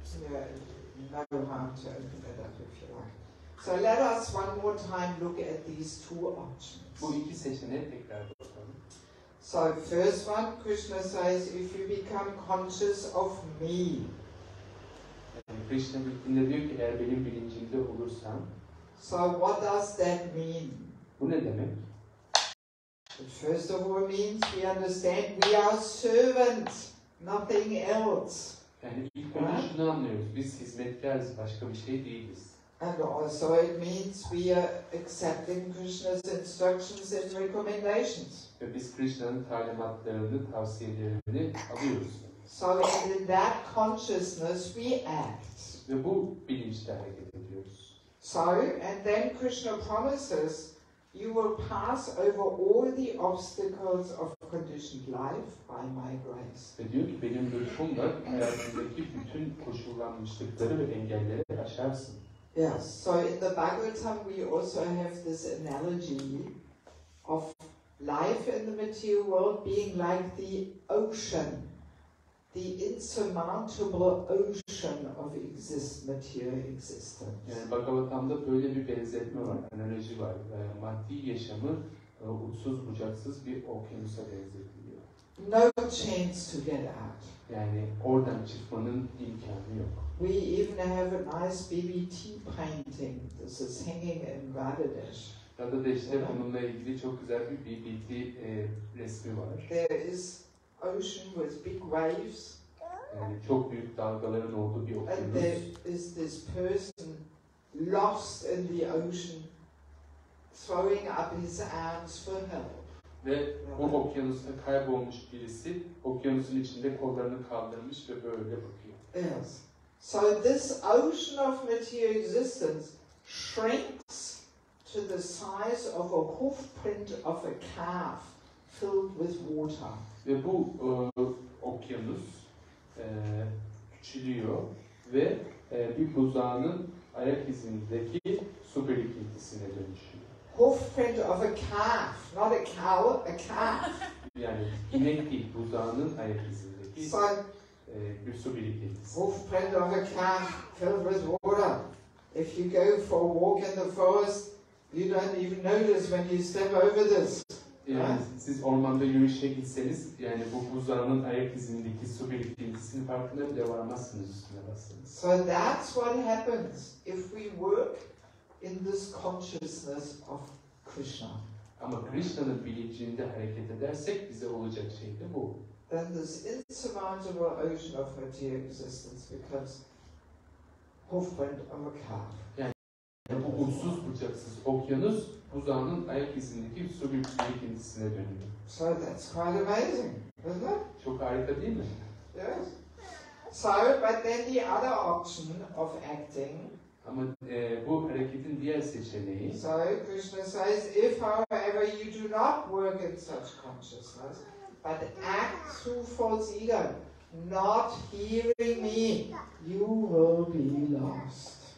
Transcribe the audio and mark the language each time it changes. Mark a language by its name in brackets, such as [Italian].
[English] Yeah, no harm to open it up if you like. So let us one more time look at these two options. [Turkish] Bu iki seçeneğe tekrar bakalım. [English] So first one, Krishna says, if you become conscious of me. [Turkish] Krishna bildiğinde diyor ki eğer benim bilincimde olursan. [English] So what does that mean? [Turkish] Bu ne demek? [English] First of all means we understand we are servants, nothing else. [Turkish] Yani ilk önce şunu anlıyoruz. Biz hizmetkarız, başka bir şey değiliz. [English] And also it means we are accepting Krishna's instructions and recommendations. [Turkish] Ve biz Krishna'nın talimatlarını, tavsiyelerini alıyoruz. [English] So in that consciousness we act. [Turkish] Ve bu bilinçle hareket ediyoruz. [English] So, and then Krishna promises, you will pass over all the obstacles of conditioned life by my grace. [Turkish] Ve diyor ki benim lütfumla hayatındaki bütün koşullanmışlıkları ve engelleri aşarsın. [English] Yes, so in the Bhagavatam we also have this analogy of life in the material world being like the ocean, the insurmountable ocean of material existence. [Turkish] Yani Bhagavatam'da böyle bir benzetme var, analoji var. Maddi yaşamı uçsuz bucaksız bir okyanusa benzetiliyor. [English] No chance to get out. [Turkish] Yani oradan çıkmanın imkanı yok. [English] We even have a nice BBT painting. This is hanging in Bangladesh. [Turkish] Bangladeş'te bununla ilgili çok güzel bir BBT resmi var. [English] There is ocean with big waves. [Turkish] Yani çok büyük dalgaların olduğu bir [English] And [Turkish] okyanus. [English] there is this person lost in the ocean, throwing up his arms for help. [Turkish] Ve o okyanusta kaybolmuş birisi, okyanusun içinde kollarını kaldırmış ve böyle bakıyor. [English] Yes. So this ocean of material existence shrinks to the size of a hoof print of a calf filled with water. [Turkish] Ve bu okyanus küçülüyor ve bir buzağının ayak izindeki su birikintisine dönüşüyor. [English] Hoof print of a calf, not a cow, a calf. [Turkish] Yani inek değil, buzağının ayak izindeki bir su birikintisi. [English] Hoof print of a calf filled with water. If you go for a walk in the forest, you don't even notice when you step over this. [Turkish] Yani siz ormanda yürüyüşe gitseniz, yani bu buzdağının ayak izindeki su birikintisinin farkına bile varmazsınız üstüne bassanız. [English] So that's what happens if we work in this consciousness of Krishna. [Turkish] Ama Krishna'nın bilincinde hareket edersek bize olacak şey de bu. [English] Then this insurmountable ocean of material existence becomes hoofprint of a calf. [Turkish] Yani bu uçsuz bucaksız okyanus buzdağının ayak izindeki su birikintisine dönüyor. [English] So that's quite amazing, isn't it? [Turkish] Çok harika değil mi? [English] Yes. So, but then the other option of acting. [Turkish] Ama bu hareketin diğer seçeneği. [English] So Krishna says, if however you do not work in such consciousness, but act through false ego, not hearing me, you will be lost.